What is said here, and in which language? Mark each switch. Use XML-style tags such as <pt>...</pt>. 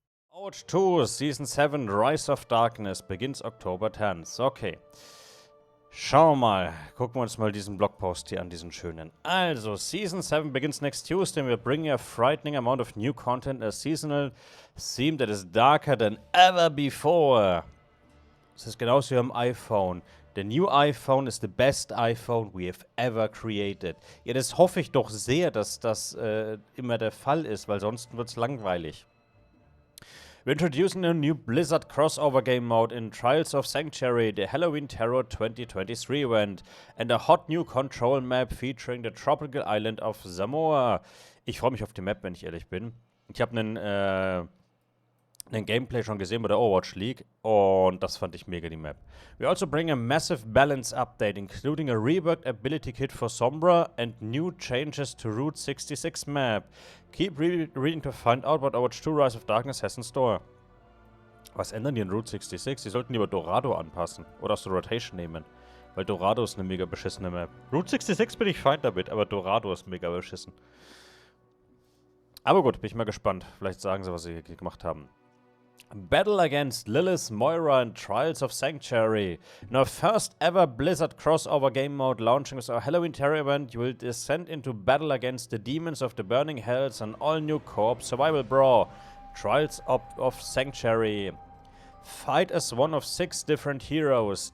<en>Overwatch 2 Season 7 Rise of Darkness begins October 10th.</en> <de>Okay. Schauen wir mal. Gucken wir uns mal diesen Blogpost hier an, diesen schönen.</de> <en>Also, Season 7 begins next Tuesday and we're bringing a frightening amount of new content, a seasonal theme that is darker than ever before.</en> <de>Das ist genauso wie am iPhone.</de> <en>The new iPhone is the best iPhone we have ever created.</en> <de>Ja, das hoffe ich doch sehr, dass das immer der Fall ist, weil sonst wird es langweilig.</de> <en>We're introducing a new Blizzard crossover game mode in Trials of Sanctuary, the Halloween Terror 2023 event, and a hot new control map featuring the tropical island of Samoa.</en> <de>Ich freue mich auf die Map, wenn ich ehrlich bin. Ich habe einen Gameplay schon gesehen bei der Overwatch League und das fand ich mega, die Map.</de> <en>We also bring a massive balance update, including a reworked ability kit for Sombra and new changes to Route 66 map. Keep reading to find out what Overwatch 2 Rise of Darkness has in store.</en> <de>Was ändern die in Route 66? Die sollten lieber Dorado anpassen oder aus der Rotation nehmen. Weil Dorado ist eine mega beschissene Map. Route 66 bin ich fein damit, aber Dorado ist mega beschissen. Aber gut, bin ich mal gespannt. Vielleicht sagen sie, was sie gemacht haben.</de> <en>Battle against Lilith, Moira and Trials of Sanctuary. In our first ever Blizzard crossover game mode launching with our Halloween Terror event, you will descend into battle against the demons of the Burning Hells, an all-new co-op survival brawl. Trials of Sanctuary. Fight as one of 6 different heroes.</en>